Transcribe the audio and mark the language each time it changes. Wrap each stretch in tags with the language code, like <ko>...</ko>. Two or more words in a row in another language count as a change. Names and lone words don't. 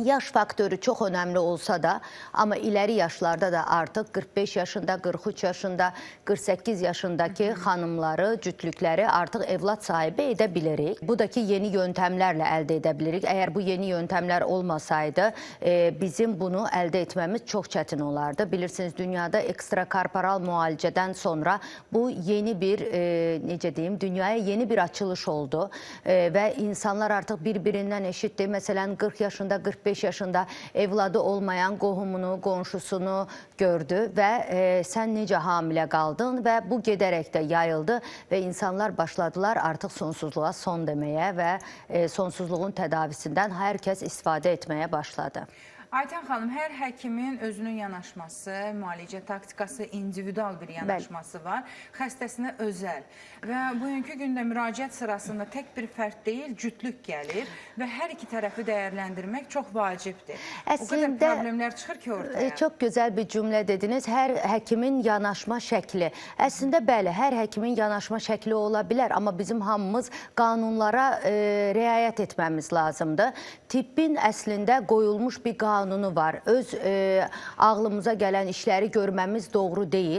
<az>Yaş faktörü çox önəmli olsa da, amma</az> <tr>ileri yaşlarda</tr> <az>da artıq 45 yaşında, 43 yaşında, 48 yaşındaki xanımları, cütlükləri artıq evlat sahibi edə bilirik. Bu da ki, yeni yöntemlərlə əldə edə bilirik. Əgər bu yeni yöntemlər olmasaydı, bizim bunu əldə etməmiz çox çətin olardı. Bilirsiniz, dünyada ekstrakorporal müalicədən sonra bu yeni bir necə deyim,</az> <tr>dünyaya yeni bir açılış oldu ve insanlar artık birbirinden eşitti.</tr> <az>Mesela 40 yaşında, 45 yaşında evladı olmayan qohumunu, qonşusunu gördü ve sen necə hamilə qaldın ve bu gedərək də yayıldı ve insanlar başladılar</az> <tr>artık sonsuzluğa son demeye ve sonsuzluğun tedavisinden herkes</tr> <az>istifadə etmeye başladı. Aytən xanım, hər həkimin özünün yanaşması, müalicə taktikası, individual bir yanaşması var. Xəstəsinə özəl. Və bugünkü gündə müraciət sırasında tək bir fərd deyil, cütlük gəlir və hər iki tərəfi dəyərləndirmək çox vacibdir. O qədər problemlər çıxır ki ortaya.</az> <tr>Çok güzel bir cümle dediniz.</tr> <az>Hər həkimin yanaşma şəkli. Əslində bəli, hər həkimin yanaşma şəkli ola bilər, amma bizim hamımız qanunlara riayət etməmiz lazımdır. Tibbin əslində qoyulmuş bir qanunu var. Öz ağlımıza gələn işləri görməmiz doğru deyil.</az>